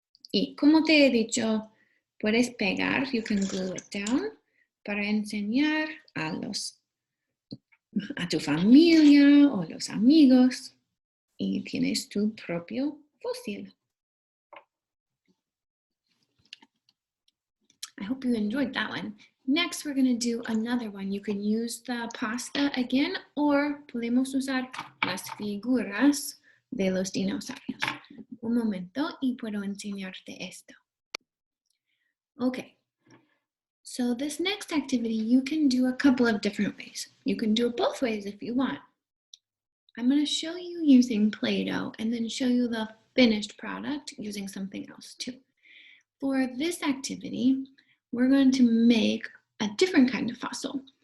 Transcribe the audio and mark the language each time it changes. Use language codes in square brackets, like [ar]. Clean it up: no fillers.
[es] Y como te he dicho, puedes pegar, [en] you can glue it down, [es] para enseñar a tu familia o los amigos. Y tienes tu propio fósil. [en] I hope you enjoyed that one. Next, we're going to do another one. You can use the pasta again, or podemos usar las figuras de los dinosaurios. [es] Un momento y puedo enseñarte esto. [en] Okay, so this next activity you can do a couple of different ways. You can do it both ways if you want. I'm going to show you using Play-Doh and then show you the finished product using something else too. For this activity, we're going to make a different kind of fossil.